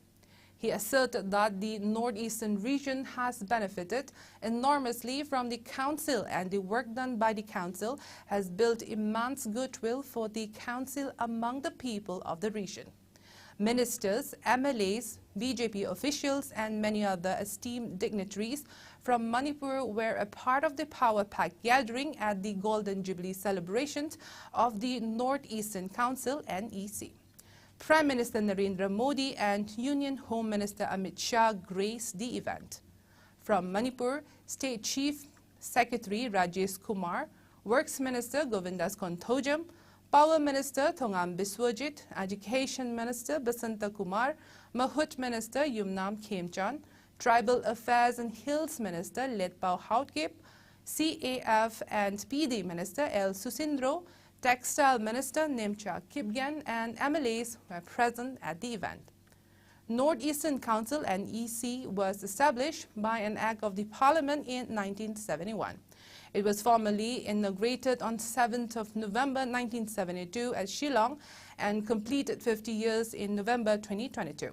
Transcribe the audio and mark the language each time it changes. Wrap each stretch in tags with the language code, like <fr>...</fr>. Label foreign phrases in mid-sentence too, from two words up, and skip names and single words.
<en>He asserted that the Northeastern region has benefited enormously from the Council, and the work done by the Council has built immense goodwill for the Council among the people of the region. Ministers, MLAs, BJP officials and many other esteemed dignitaries from Manipur were a part of the power pack gathering at the Golden Jubilee celebrations of the Northeastern Council (NEC). Prime Minister Narendra Modi and Union Home Minister Amit Shah graced the event. From Manipur, State Chief Secretary Rajesh Kumar, Works Minister Govindas Konthojam, Power Minister Thongam Biswajit, Education Minister Basanta Kumar, Mahut Minister Yumnam Khemchan, Tribal Affairs and Hills Minister Letpao Houtkip, CAF and PD Minister L. Susindro, Textile Minister Nemcha Kipgan and MLAs were present at the event. Northeastern Council (NEC) was established by an Act of the Parliament in 1971. It was formally inaugurated on 7th of November 1972 at Shillong and completed 50 years in November 2022.</en>